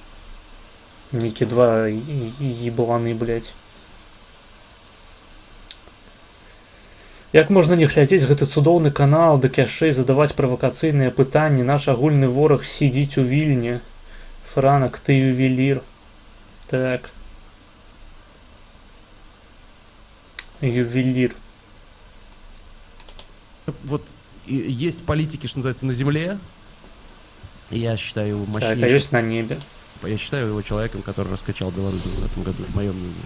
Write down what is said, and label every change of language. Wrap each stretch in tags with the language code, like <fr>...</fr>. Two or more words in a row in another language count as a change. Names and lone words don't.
<be>Нейкі два ебаланы, блядь. Як можна не глядзець гэты цудоўны канал, дык яшчэ і задаваць правакацыйныя пытанні? Наш агульны вораг сидзіць у Вільні. Франак, ты ювелір. Так.</be> <ru>Ювелир. Вот есть политики, что называется, на земле. Я считаю его мощнейшим. Так, а есть на небе. Я считаю его человеком, который раскачал Беларусь в этом году, мое мнение.</ru>